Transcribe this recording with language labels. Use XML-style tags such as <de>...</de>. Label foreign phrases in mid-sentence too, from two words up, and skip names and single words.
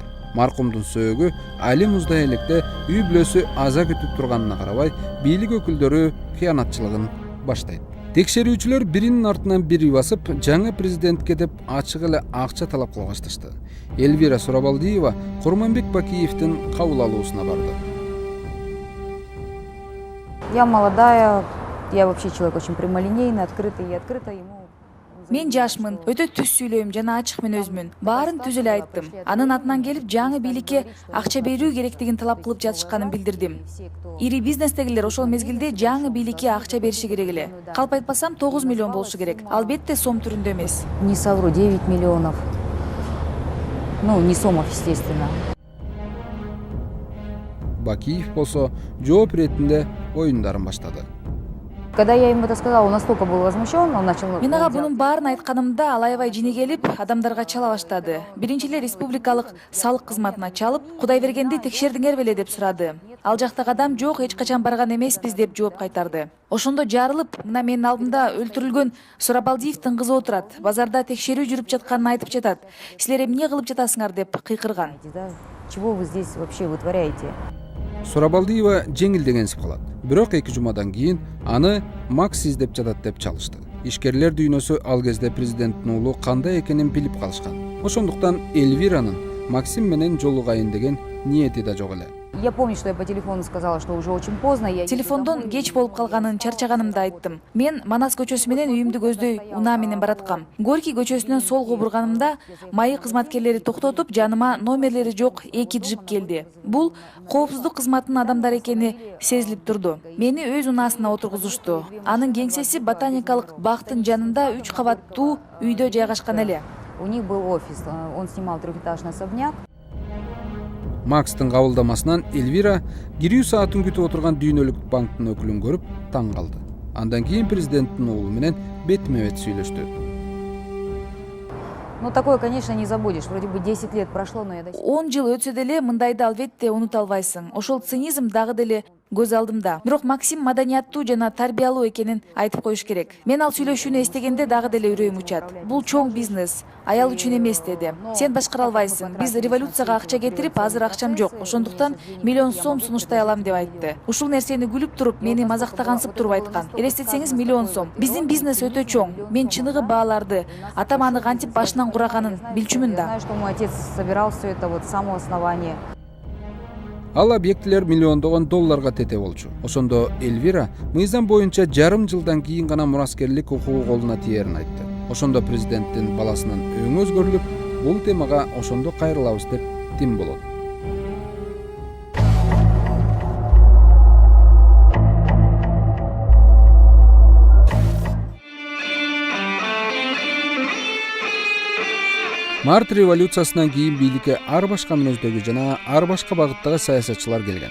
<ky>Маркумдун сөөгү али муздай электе үй бүлөсү аза күтүп турганына карабай, бийлик өкүлдөрү кыянатчылыгын баштайт. Текшерүүчүлөр биринин артынан бири басып, жаңы президентке деп ачык эле акча талап кыла башташты. Эльвира Сурабалдиева Курманбек Бакиевдин кабыл алуусуна барды.</ky> <ru>Я молодая, я вообще человек очень прямолинейный, открытый, и открыто ему...</ru> <ky>Мен жашмын, өтө түз сүйлөйм жана ачык мен өзмүн. Баарын түз эле айттым. Анын атынан келип жаңы бийликке акча берүү керектигин талап кылып жатышканын билдирдим. Ири бизнестегилер ошол мезгилде жаңы бийликке акча бериши керек эле. Калп айтпасам 9 миллион болушу керек. Албетте сом түрүндө эмес.</ky> <ru>Не совру, 9 миллионов. Ну, не сомов, естественно.</ru> <ky>Бакиев болсо жооп иретинде оюндарын баштады.</ky> <ru>Когда я ему это сказала, он настолько был возмущен, он начал...</ru> <ky>Мен ага бунун баарын айтканымда ал аябай жини келип, адамдарга чала баштады. Биринчи эле республикалык салык кызматына чалып, Кудайбергенди текшердиңер беле деп сурады. Ал жактагы адам жок, эч качан барган эмеспиз деп жооп кайтарды. Ошондо жарылып, мына менин алдымда өлтүрүлгөн Сурабалдиевдин кызы отурат. Базарда текшерүү жүрүп жатканын айтып жатат. Силер эмне кылып жатасыңар деп кыйкырган.</ky> <ru>Чего вы здесь вообще вытворяете?</ru> <ky>Сурабалдиева жеңилдегенсип калат. Бирок 2 жумадан кийин аны Макс издеп жатат деп чалышты. Ишкерлер дүйнөсү ал кезде президенттин уулу кандай экенин билип калышкан. Ошондуктан Эльвиранын Максим менен жолугайын деген ниети да жок эле.</ky> <ru>Я помню, что я по телефону сказала, что уже очень поздно. Я еду</ru> <ky>Телефондон</ky> <ru>домой,</ru> <ky>кеч</ky> <ru>и</ru> <ky>болуп</ky> <ru>мне</ru> <ky>калганын, чарчаганымды айттым. Мен Манас көчөсү менен үйүмдү көздөй унаа менен бараткам. Горький көчөсүнөн солго бурганымда майы кызматкерлери токтотуп, жаныма номерлери жок 2 джип келди. Бул коопсуздук кызматынын адамдары экени сезилип турду. Мени өз унаасына отургузушту. Анын кеңсеси ботаникалык бактын жанында 3 кабаттуу үйдө жайгашкан эле.</ky> <ru>У них был офис, он снимал трехэтажный особняк.</ru> <ky>Макстын кабылдамасынан Эльвира кирүү саатын күтүп отурган дүйнөлүк банктын өкүлүн көрүп таң калды. Андан кийин президенттин уулу менен бетме-бет сүйлөштү.</ky> <ru>Ну, такое, конечно, не забудешь. Вроде бы 10 лет прошло, но я до сих пор...</ru> <ky>10 жыл өтсө деле мындайды албетте унута албайсың. Ошол цинизм дагы деле көз алдымда. Бирок Максим маданияттуу жана тарбиялуу экенин айтып коюш керек. Мен ал сүйлөшүүнү эстегенде дагы деле үрөйүм учат. Бул чоң бизнес, аял үчүн эмес деди. Сен башкара албайсың. Биз революцияга акча кетирип, азыр акчам жок. Ошондуктан миллион сом сунуштай алам деп айтты. Ушул нерсени күлүп туруп, мени мазактагансып туруп айткан. Элестетсеңиз, миллион сом. Биздин бизнес өтө чоң. Мен чыныгы бааларды, атам аны кантип башынан кураганын билчүмүн</ky> <ru>Я</ru> <ky>да.</ky> <ru>знаю, что мой отец собирал все это вот с самого основания.</ru> <ky>Ал объектилер миллиондогон долларга тете болчу. Ошондо Эльвира мыйзам боюнча жарым жылдан кийин гана мураскерлик укугу колуна тиерин айтты. Ошондо президенттин баласынын өңү өзгөрүлүп, бул темага ошондо кайрылабыз деп тим болот. Март революциясынан кийин бийликке ар башка мүнөздөгү жана ар башка багыттагы саясатчылар келген.</ky>